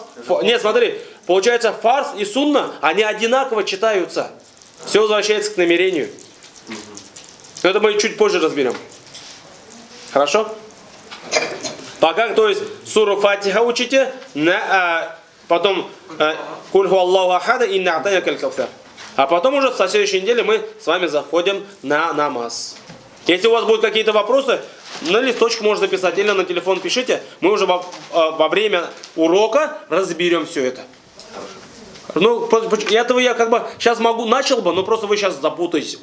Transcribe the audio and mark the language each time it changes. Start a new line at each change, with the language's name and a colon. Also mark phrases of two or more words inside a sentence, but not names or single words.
Russian: Нет, смотри, получается фарз и сунна, они одинаково читаются. Все возвращается к намерению. Это мы чуть позже разберем. Хорошо? Пока, то есть, суру Фатиха учите, потом
Arabic: قل هو الله أحد
Russian: и
Arabic: إنا أعطيناك الكوثر.
Russian: А потом уже в следующей неделе мы с вами заходим на намаз. Если у вас будут какие-то вопросы, на листочек можно записать или на телефон пишите. Мы уже во время урока разберем все это. Ну, этого я как бы сейчас начал бы, но просто вы сейчас запутаетесь.